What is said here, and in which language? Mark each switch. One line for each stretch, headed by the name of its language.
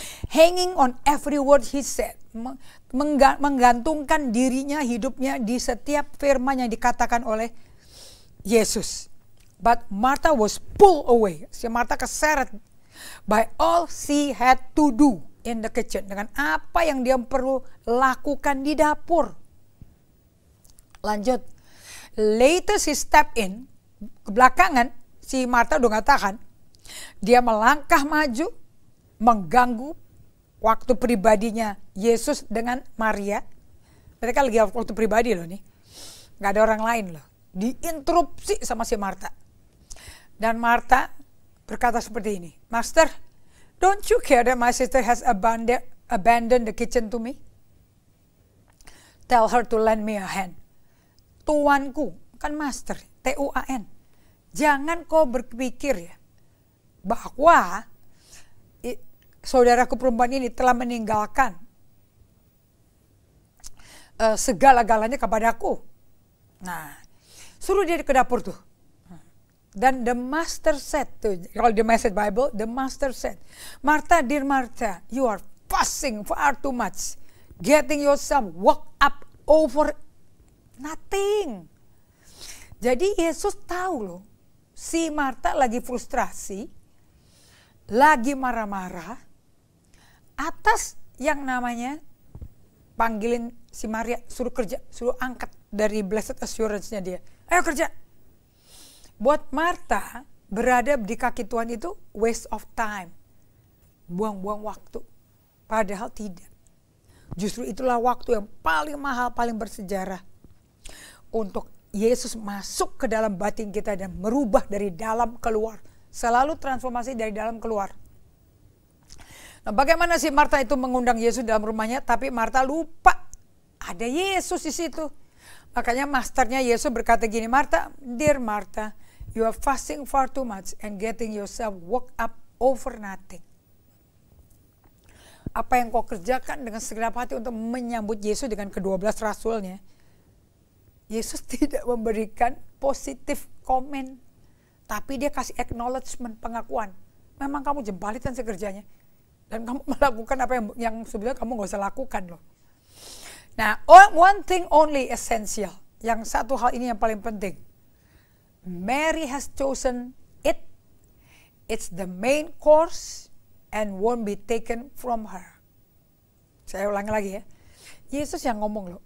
English: Hanging on every word he said.
Indonesian: Menggantungkan dirinya, hidupnya di setiap firman yang dikatakan oleh Yesus.
English: But Martha was pulled away.
Indonesian: Si Martha keseret
English: by all she had to do in the kitchen.
Indonesian: Dengan apa yang dia perlu lakukan di dapur. Lanjut.
English: Later she stepped in.
Indonesian: Belakangan si Martha udah gak tahan. Dia melangkah maju, mengganggu waktu pribadinya Yesus dengan Maria. Mereka lagi waktu pribadi loh nih. Gak ada orang lain loh. Diinterupsi sama si Martha. Dan Martha berkata seperti ini,
English: Master, don't you care that my sister has abandoned the kitchen to me? Tell her to lend me a hand.
Indonesian: Tuanku, kan Master, T-U-A-N. Jangan kau berpikir ya, bahwa saudaraku perempuan ini telah meninggalkan segala-galanya kepadaku. Nah, suruh dia ke dapur tuh.
English: Dan the master said,
Indonesian: kalau di Message Bible,
English: the master said, Martha, dear Martha, you are fussing far too much, getting yourself worked up over nothing.
Indonesian: Jadi Yesus tahu loh, si Martha lagi frustrasi, lagi marah-marah, atas yang namanya panggilin si Maria, suruh kerja, suruh angkat dari
English: blessed assurance-
Indonesian: nya dia. Ayo kerja. Buat Martha, berada di kaki Tuhan itu
English: waste of time.
Indonesian: Buang-buang waktu. Padahal tidak. Justru itulah waktu yang paling mahal, paling bersejarah. Untuk Yesus masuk ke dalam batin kita dan merubah dari dalam keluar. Selalu transformasi dari dalam keluar. Nah, bagaimana si Martha itu mengundang Yesus dalam rumahnya, tapi Martha lupa ada Yesus di situ. Makanya masternya Yesus berkata gini,
English: Martha, dear Martha, you are fasting far too much and getting yourself worked up over nothing.
Indonesian: Apa yang kau kerjakan dengan segenap hati untuk menyambut Yesus dengan ke-12 rasulnya, Yesus tidak memberikan positif komen, tapi dia kasih acknowledgement, pengakuan. Memang kamu jembalitan sekerjanya. Dan kamu melakukan apa yang sebenarnya kamu nggak usah lakukan loh. Nah,
English: one thing only essential.
Indonesian: Yang satu hal ini yang paling penting.
English: Mary has chosen it. It's the main course and won't be taken from her.
Indonesian: Saya ulangi lagi ya. Yesus yang ngomong loh.